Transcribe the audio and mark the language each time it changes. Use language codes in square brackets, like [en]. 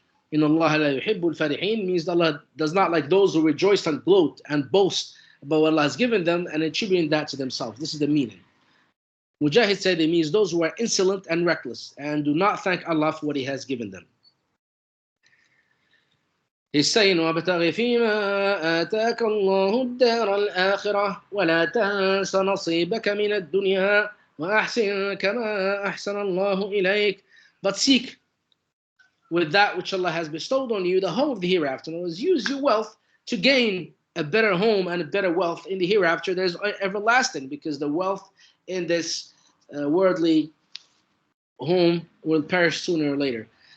[ar] Inna Allah la yuhibbul farihin [en] means Allah does not like those who rejoice and gloat and boast about what Allah has given them and attributing that to themselves. This is the meaning. Mujahid said it means those who are insolent and reckless and do not thank Allah for what he has given them. He's saying, [ar] وَابْتَغِ فِيمَا آتَاكَ اللَّهُ الدَّارَ الْآخِرَةَ وَلَا تَنْسَ نَصِيبَكَ مِنَ الدُّنْيَا وَأَحْسِنْ كَمَا أَحْسَنَ اللَّهُ إِلَيْكَ. [en] But seek with that which Allah has bestowed on you the home of the hereafter. In other words, use your wealth to gain a better home and a better wealth in the hereafter. There's everlasting, because the wealth in this worldly home will perish sooner or later.